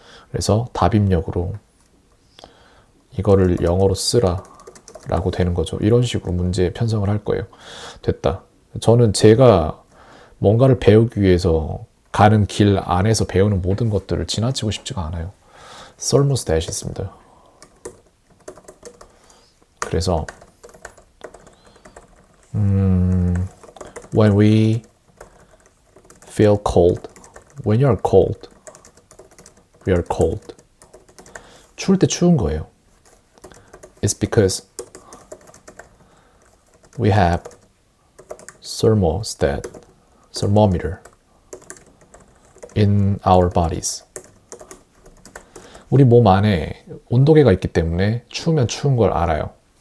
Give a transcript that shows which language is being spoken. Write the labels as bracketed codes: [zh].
[ko] 그래서 답 입력으로 이거를 영어로 쓰라 라고 되는 거죠. 이런 식으로 문제 편성을 할 거예요. 됐다. 저는 제가 뭔가를 배우기 위해서 가는 길 안에서 배우는 모든 것들을 지나치고 싶지가 않아요. thermostat이 있습니다. 그래서 [en] when we feel cold, when you're cold, we are cold. [ko] 추울 때 추운 거예요. [en] It's because we have thermostat, thermometer in our bodies. [ko] 우리 몸 안에 온도계가 있기 때문에 추우면 추운 걸 알아요.